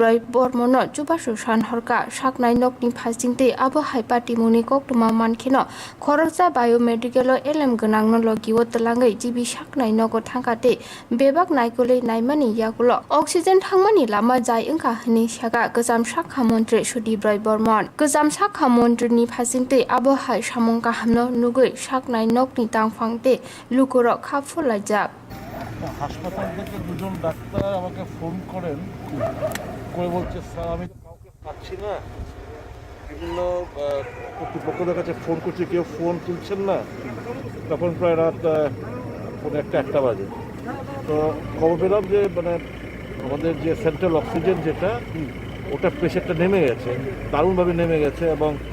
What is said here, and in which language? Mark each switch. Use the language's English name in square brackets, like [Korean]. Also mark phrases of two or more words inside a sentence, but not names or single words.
[Kok Borok] राय बर्मन जुबासु सानहरका साकनाय नकनि फासिंते आबो हाइपाति मुनि कक्टुमा मानखेनो खरकजा बायोमेडिकल एलएम गोनां न लगियो तलाङै जिबि साकनाय नगो थांखाते बेबाक नायकलै नायमानि याकुल ऑक्सीजन थांमानि लामा जाय ओंखा हनि सागा गोजाम साखा मन्त्री सुदीप राय बर्मन गोजाम साखा मन्त्रीनि फासिंते आबो हाय सामंका हामनो नुगै साकनाय नकनि तांफांते लुकुर खाफुलाइजाब [Bangla] হাসপাতাল থেকে দুজন ডাক্তার আমাকে ফোন করেন করে বলছে স্যার আমি তো কাউকে পাচ্ছি না বিভিন্ন কর্তৃপক্ষদের কাছে ফোন করছি কেউ ফোন তুলছেন না তখন প্রায় রাত ফোন একটা বাজে তো খবর পেলাম যে মানে আমাদের যে [English] central oxygen [Bangla] যেটা ওটা প্রেশারটা নেমে গেছে দারুণভাবে নেমে গেছে এবং